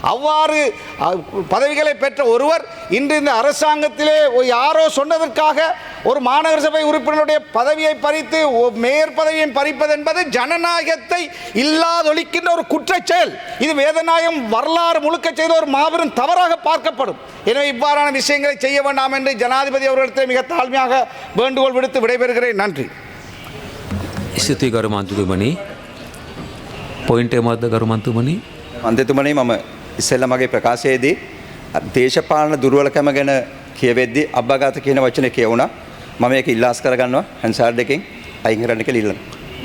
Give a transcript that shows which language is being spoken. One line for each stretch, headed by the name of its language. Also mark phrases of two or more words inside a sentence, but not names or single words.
Tamil: அவ்வாறு பதவிகளை பெற்ற ஒருவர் இன்று இந்த அரசாங்கத்திலே யாரோ சொன்னதற்காக ஒரு மாநகர சபை உறுப்பினருடைய பதவியை பறித்து மேயர் பதவியை பறிப்பது என்பது ஜனநாயகத்தை இல்லாதொழிக்கின்ற ஒரு குற்றச் செயல். இது வேதநாயகம் வரலாறு முழுக்க செய்த ஒரு மாபெரும் தவறாக பார்க்கப்படும். எனவே இவ்வாறான விஷயங்களை செய்ய வேண்டாம் என்று ஜனாதிபதி அவர்களிடத்தில் மிக தாழ்மையாக வேண்டுகோள் விடுத்து விடைபெறுகிறேன். நன்றி.
Sinhala: ස්තුතියි ගරු මන්ත්‍රීතුමනි. පොයින්ට් එක මොකද්ද ගරු මන්ත්‍රීතුමනි? මන්ත්‍රීතුමනි මම ඉස්සෙල්ලා මගේ ප්‍රකාශයේදී දේශපාලන දුර්වලකම ගැන කියවෙද්දී අබ්බගත කියන වචනේ කියවුණා. මම ඒක ඉල්ලාස් කරගන්නවා හැන්සාර්ඩ් එකෙන් අයින් කරන්න කියලා ඉල්ලනවා.